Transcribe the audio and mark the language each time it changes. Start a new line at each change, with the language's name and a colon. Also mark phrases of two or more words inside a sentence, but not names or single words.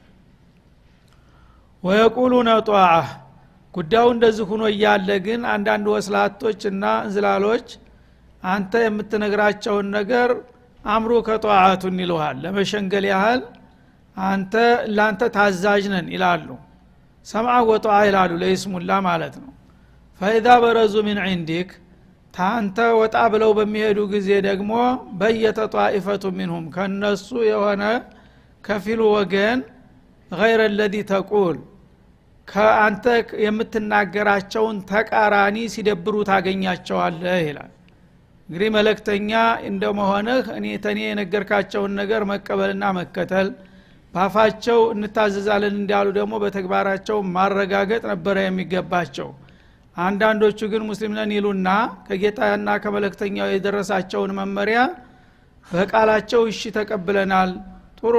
Arabic: ويقولون طاعة
Amharic: ጉዳዩ እንደዚህ ሆኖ ያለ ግን አንዳንድ ወስላቶችና እንዝላሎች አንተ የምትነግራቸውን ነገር አምሩ ከጧዓቱን ይልዋል ለመሸንገል ያህል አንተ ላንተ ታዛዥ ነን ይላሉ
Arabic: سمعا وطاعة
Amharic: ይላሉ ለይስሙላ ማለት ነው
Arabic: فاذا برزوا من عندك
Amharic: ታንተ ወጣ ብለው በሚሄዱ ጊዜ ደግሞ በየተጧኢፈቱ منهم ከነሱ የሆነ ከፊሉ ወገን
Arabic: غير الذي تقول
Amharic: ከአንተ የምትናገራቸውን ተቃራኒ ሲደብሩ ታገኛቸዋለህ ይላል እንግዲህ መልእክተኛ እንደመሆንህ እኔ ተኔ የነገርካቸውን ነገር መቀበልና መከተል ባፋቸው እንታዘዛለን እንዲያሉ ደግሞ በተግባራቸው ማረጋገጥ ነበር የሚገባቸው አንዳንዶቹ ግን ሙስሊም ነን ይሉና ከጌታና ከመልእክተኛው የደረሳቸውን መመሪያ በቃላቸው እሺ ተቀብለናል ጥሩ